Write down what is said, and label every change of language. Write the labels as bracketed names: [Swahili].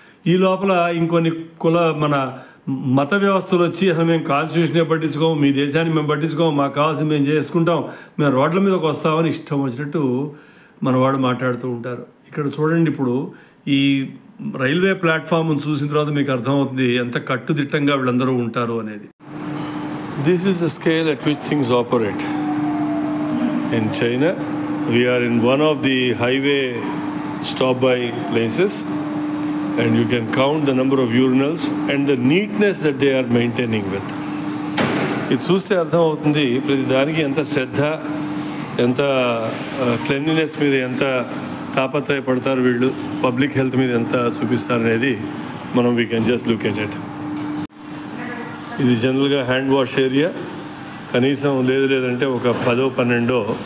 [Telugu] ఈ లోపల ఇంకొన్ని మన మత వ్యవస్థలు వచ్చి అసలు మేము కాన్స్టిట్యూషనే పట్టించుకోము, మీ దేశాన్ని మేము పట్టించుకోము, మాకు కావాల్సింది మేము చేసుకుంటాం, మేము రోడ్ల మీదకి వస్తామని ఇష్టం వచ్చినట్టు మన వాళ్ళు మాట్లాడుతూ ఉంటారు. ఇక్కడ చూడండి, ఇప్పుడు ఈ రైల్వే ప్లాట్ఫామ్ చూసిన తర్వాత మీకు అర్థమవుతుంది ఎంత కట్టుదిట్టంగా వీళ్ళందరూ ఉంటారు అనేది. [English] This is the scale at which things operate. In China, we are in one of the highway stop-by places, and you can count the number of urinals and the neatness that they are maintaining with. [Telugu] ఇది చూస్తే అర్థమవుతుంది ప్రతి దానికి ఎంత శ్రద్ధ, ఎంత cleanliness మీద ఎంత తాపత్రయపడతారు వీళ్ళు, పబ్లిక్ హెల్త్ మీద ఎంత చూపిస్తారు అనేది మనం [English] We can just look at it. [Telugu] ఇది జనరల్గా హ్యాండ్ వాష్ ఏరియా. కనీసం లేదంటే ఒక 10-12